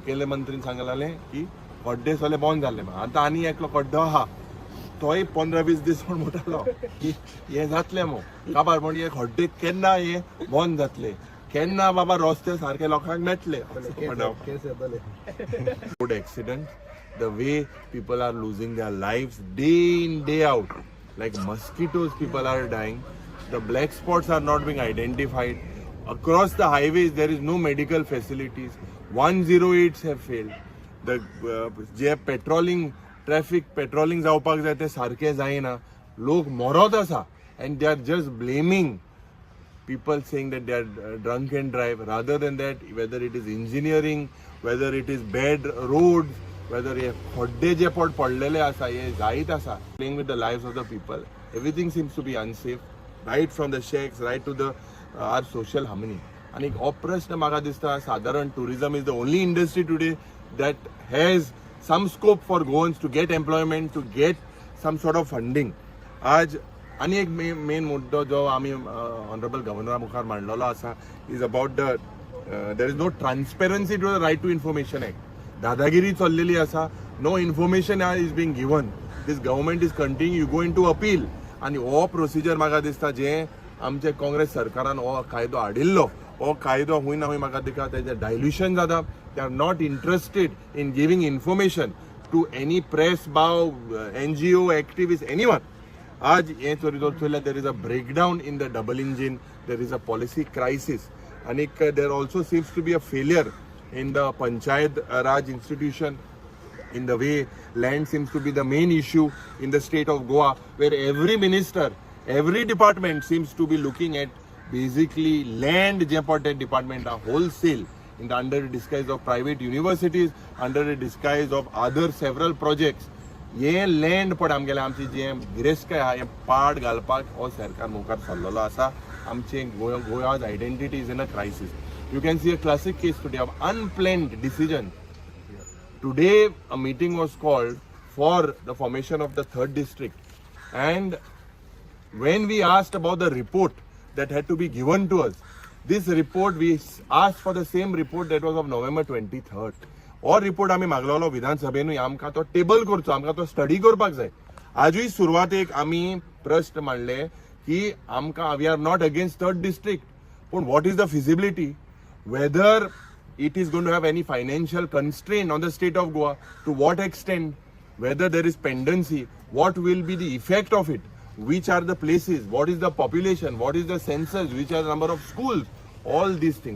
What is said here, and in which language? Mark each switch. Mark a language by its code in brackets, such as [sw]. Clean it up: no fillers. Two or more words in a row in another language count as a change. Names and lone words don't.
[kok] मुखेल मंत्रीन सांगलें की खड्डे सगळे बंद जाल्ले आतां आनी एकलो खड्डो आहा तोय 15-20 दीस म्हूण म्हणटालो की हे जातलें मो काबार म्हण हे खड्डे केन्ना हे बंद जातले केन्ना बाबा रस्ते सारके लोकांक मेळटले [en] road accident the way people are losing their lives day in day out like mosquitoes people are dying the black spots are not being identified across the highways there is no medical facilities 108s have failed the [kok] जे पेट्रोलिंग ट्रॅफिक पेट्रोलिंग जावपाक जाय ते सारखे जायना लोक मरत आसा [en] and they are just blaming people saying that they are drunk and drive rather than that whether it is engineering whether it is bad roads whether [kok] हे खड्डे जे पडलेले आसा हे जायत आसा [en] playing with the lives of the people everything seems to be unsafe right from the shacks right to the our social harmony [kok] आणि हो प्रश्न म्हाका दिसता साधारण [en] tourism is the only industry today that has some scope for goans to get employment to get some sort of funding [kok] आज आणि एक मेन मुद्दो जो आम्ही ऑनरेबल गव्हर्नरा मुखार मांडलेलो आसा [en] is about the there is no transparency to the right to information act [kok] दादागिरी चल्लेली आसा [en] no information is being given this government is continue you going to appeal [kok] आणि हो प्रोसिजर म्हाका दिसता जे आमचे काँग्रेस सरकारान हो कायदो हाडिल्लो हो कायदो हूंय ना हूंय म्हाका दिसता तेजें डायल्युशन जाता [en] they are not interested in giving information to any press बाव NGO activist anyone आज [kok] हे चोयल्यार [en] there is a breakdown in the double engine there is a policy crisis आणि there also seems to be a failure in the Panchayat Raj institution, in the way land seems to be the main issue in the state of Goa, where every minister, every department seems to be looking at basically land important department are wholesale in the under the disguise of private universities, under the disguise of other several projects. [kok] ये लँड पण आमगेले आमची जे गिरेस्तकाय आहा हे पाड घालपाक हो सरकार मुखार सरलेलो आसा आमचे [en] Goa's identity is in a crisis You can see a classic case today of unplanned decision. Today, a meeting was called for the formation of the 3rd district. And when we asked about the report that had to be given to us, this report, we asked for the same report that was of November 23rd. Or report [kok] आम्ही मागलेलो विधानसभेन आमकां तो टेबल करचो आमकां तो स्टडी करपाक जाय आजूय सुरवातेक आम्ही प्रश्न मांडले की आमकां [en] we are not against 3rd district. पण what is the feasibility? Whether it is going to have any financial constraint on the state of Goa, to what extent, whether there is pendency, what will be the effect of it, which are the places, what is the population, what is the census, which are the number of schools, all these things.